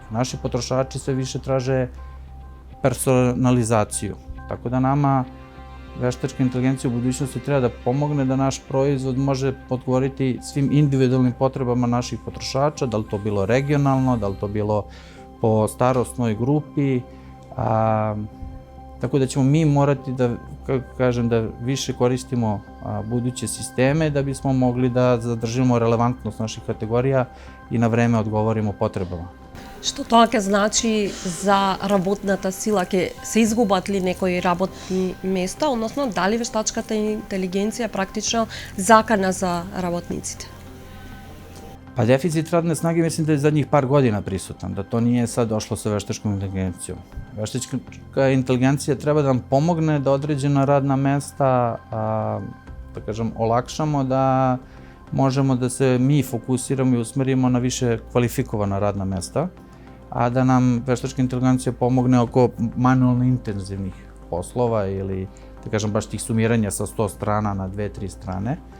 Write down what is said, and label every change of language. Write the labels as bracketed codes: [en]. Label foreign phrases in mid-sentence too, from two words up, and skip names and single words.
[sr] Naši potrošači sve više traže personalizaciju, tako da nama veštačka inteligencija u budućnosti treba da pomogne da naš proizvod može odgovoriti svim individualnim potrebama naših potrošača, da li to bilo regionalno, da li to bilo po starosnoj grupi, tako da ćemo mi morati da, kako kažem, da više koristimo buduće sisteme da bismo mogli da zadržimo relevantnost naših kategorija i na vreme odgovorimo potrebama. [mk] Што тоа ќе значи за работната сила? Ќе се изгубат ли некои работни места, односно дали вештачката интелигенција практично закана за работниците? [sr] Pa deficit radne snage mislim da je zadnjih par godina prisutan, da to nije sad došlo sa veštačkom inteligencijom. Veštačka inteligencija treba da nam pomogne da određena radna mesta, da kažem, olakšamo, da možemo da se mi fokusiramo i usmerimo na više kvalifikovana radna mesta, a da nam veštačka inteligencija pomogne oko manualno intenzivnih poslova ili, da kažem, baš tih sumiranja sa 100 strana na 2-3 strane.